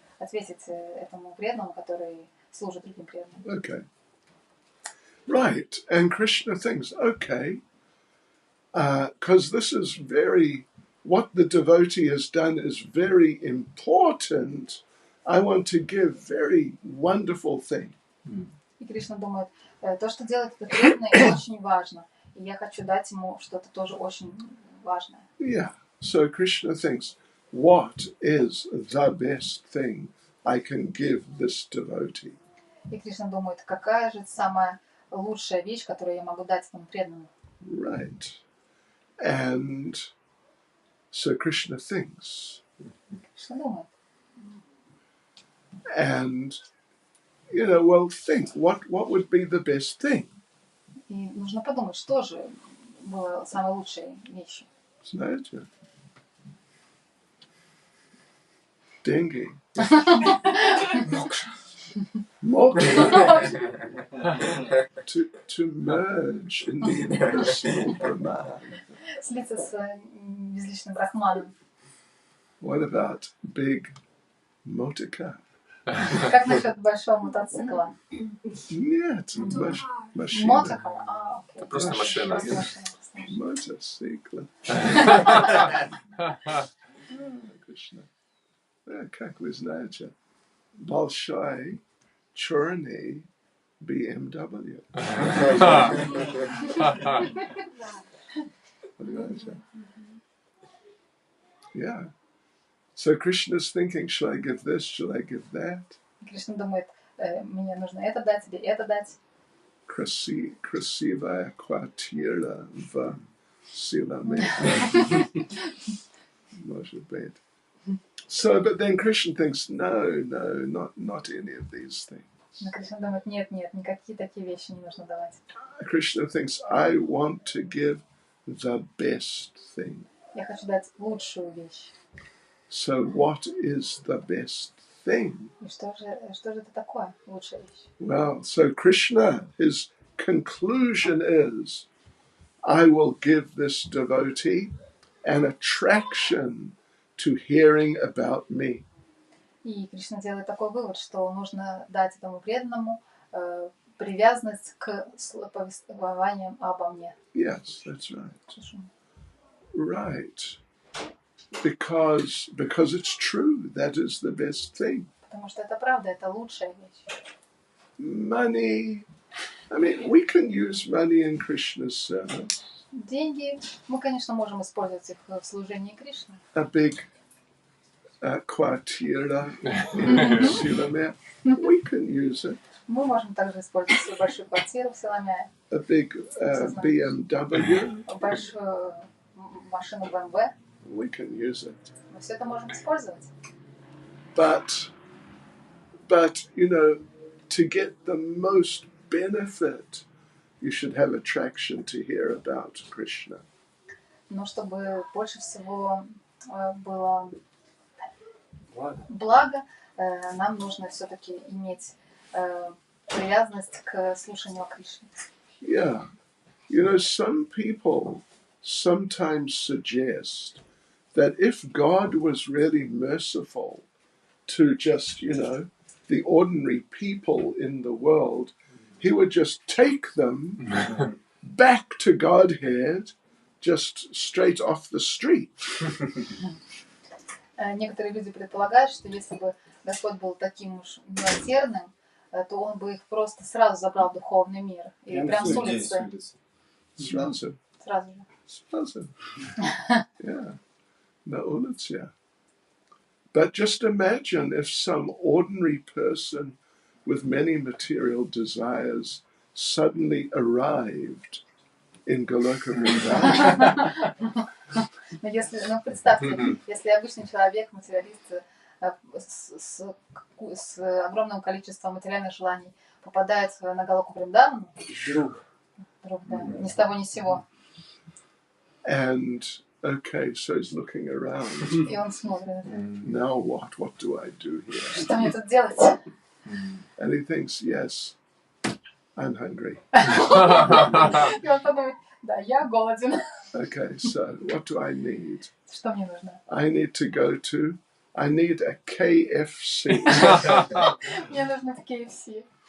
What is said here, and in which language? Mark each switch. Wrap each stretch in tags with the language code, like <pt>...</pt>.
<ru>Ответить этому преданному, который служит другим преданным.</ru> <en>Okay. Right. And Krishna thinks, okay, because this is what the devotee has done is very important. I want to give very wonderful thing.</en> <ru>И Кришна думает, то, что делает этот преданный, очень важно. И я хочу дать ему что-то тоже очень важное.</ru> <en>Yeah. So Krishna thinks, what is the best thing I can give this devotee?</en> <ru>И Кришна думает, какая же самая лучшая вещь, которую я могу дать этому преданному.</ru> <en>Right. And so Krishna thinks.</en> <ru>Кришна думает.</ru> <en>And, well, think, what would be the best thing?</en> <ru>И нужно подумать, что же было самой лучшей вещью. Знаете? Деньги.</ru> <en>Moksha. To merge in the impersonal Brahman.</en> <ru>Слиться с безличным брахманом.</ru> <en>What about big motor car?</en> <ru>Как насчет большого мотоцикла? Нет, машина. Мотокар? Окей. Это просто машина. Мотоцикл. Кришна. Как вы знаете, большой черный BMW. Понимаете?</ru> <en>Yeah. So Krishna's thinking, should I give this? Should I give that?</en> <ru>Кришна думает, мне нужно это дать, тебе это дать. Красивая квартира в Sillamae. Может быть.</ru> <en>So, but then Krishna thinks, no, not any of these things.</en> <ru>Но Кришна думает, нет, никакие такие вещи не нужно давать.</ru> <en>Krishna thinks, I want to give the best thing.</en> <ru>Я хочу дать лучшую вещь.</ru> <en>So what is the best thing?</en> <ru>И что же это такое, лучшая вещь?</ru> <en>Well, so Krishna, his conclusion is, I will give this devotee an attraction to hearing about me.</en> <ru>И Кришна делает такой вывод, что нужно дать этому преданному привязанность к повествованиям обо мне.</ru> <en>Yes, that's right.</en> <ru>Слушай.</ru> <en>Right. Because it's true, that is the best thing.</en> <ru>Потому что это правда, это лучшая вещь.</ru> <en>Money, I mean, we can use money in Krishna's service.</en> <ru>Деньги, мы, конечно, можем использовать их в служении Кришны.</ru> <en>A big kvartira in Sillamae, we can use it.</en> <ru>Мы можем также использовать свою большую квартиру в Силамае,</ru> <en>A big BMW,</en> <ru>большую машину BMW.</ru> <en>we can use it.</en> <ru>Мы все это можем использовать.</ru> <en>But you know, to get the most benefit, you should have attraction to hear about Krishna.</en> <ru>Но чтобы больше всего было благо, нам нужно все-таки иметь привязанность к слушанию о Кришне.</ru> <en>Yeah. You know, some people sometimes suggest that if God was really merciful to just, you know, the ordinary people in the world, he would just take them back to Godhead just straight off the street.</en> <ru>Некоторые люди предполагают, что если бы Господь был таким уж милосердным, то Он бы их просто сразу забрал в духовный мир. И прям с улицы. Сразу. Сразу же. Sразу.</ru> <en>Yeah.</en> <ru>На улице.</ru> <en>But just imagine if some ordinary person with many material desires suddenly arrived in Goloka Vrindavan.</en> <ru>Но представьте, если обычный человек, материалист с огромным количеством материальных желаний попадает на Галоку Вриндавану, вдруг, да, ни с того ни с сего.</ru> <en>And okay, so he's looking around.</en> <ru>И он смотрит.</ru> <en>Now what? What do I do here?</en> <ru>Что мне тут делать?</ru> <en>And he thinks, yes, I'm hungry.</en> <ru>И он подумает, да, я голоден.</ru> <en>Okay, so what do I need?</en> <ru>Что мне нужно?</ru> <en>I need a KFC.</en> <ru>Мне нужно в KFC.</ru>